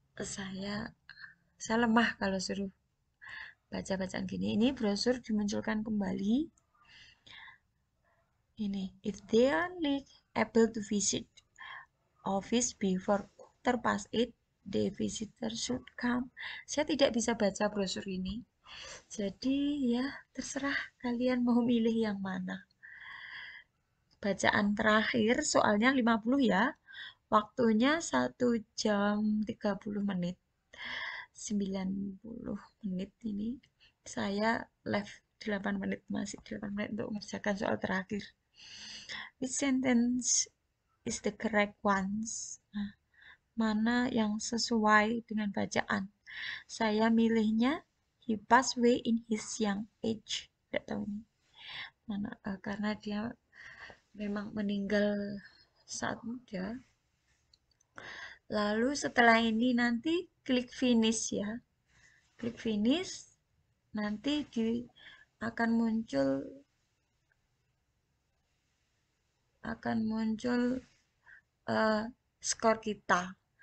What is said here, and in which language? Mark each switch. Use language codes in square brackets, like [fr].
[id] Saya lemah kalau suruh baca bacaan gini. Ini brosur dimunculkan kembali. Ini, [en] if they are able to visit office before 8:15, the visitor should come. [id] Saya tidak bisa baca brosur ini. Jadi ya terserah kalian mau milih yang mana. Bacaan terakhir soalnya 50 ya. Waktunya 1 jam 30 menit. 90 menit ini. Saya left 8 menit, masih 8 menit untuk mengerjakan soal terakhir. [en] Which sentence is the correct ones? [id] Nah, mana yang sesuai dengan bacaan? Saya milihnya [en] he passed away in his young age. [id] Tidak tahu ini mana, karena dia memang meninggal saat muda. Lalu setelah ini nanti klik finish ya. Klik finish, nanti akan muncul skor kita.